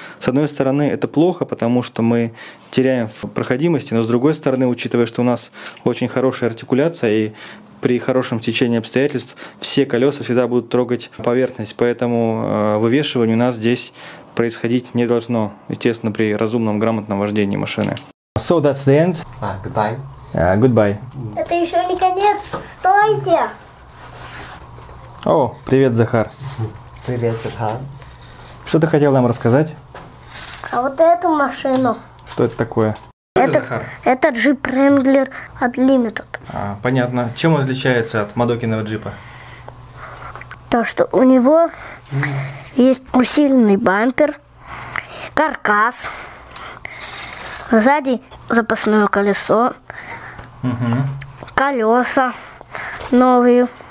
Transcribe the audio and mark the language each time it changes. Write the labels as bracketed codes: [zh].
[ru] С одной стороны, это плохо, потому что мы теряем в проходимости, но с другой стороны, учитывая, что у нас очень хорошая артикуляция, и при хорошем течении обстоятельств все колеса всегда будут трогать поверхность, поэтому вывешивание у нас здесь происходить не должно, естественно, при разумном, грамотном вождении машины. [en] So that's the end. Goodbye. Goodbye. [ru] Это еще не конец. Стойте! О, привет, Захар. Привет, Захар. Что ты хотел нам рассказать? А вот эту машину. Что это такое? Это Захар. Это Jeep Wrangler Unlimited. Понятно. Чем он отличается от Мадокиного джипа? То, что у него есть усиленный бампер, каркас, сзади запасное колесо, колеса новые,